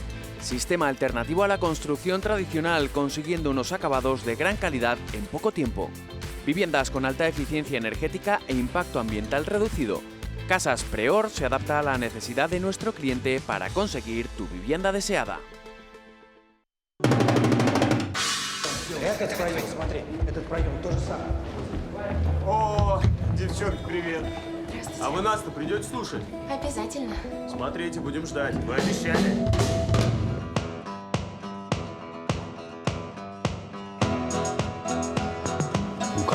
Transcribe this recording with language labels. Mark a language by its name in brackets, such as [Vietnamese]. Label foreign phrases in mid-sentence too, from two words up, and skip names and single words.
[Spanish] Sistema alternativo a la construcción tradicional, consiguiendo unos acabados de gran calidad en poco tiempo. Viviendas con alta eficiencia energética e impacto ambiental reducido. Casas Preor se adapta a la necesidad de nuestro cliente para conseguir tu vivienda deseada. [Russian] Этот проем, смотри, этот проем то же самое. О, девчонки, привет. А вы нас-то придете слушать? Обязательно. Смотрите, будем ждать. Вы обещали. Ну как?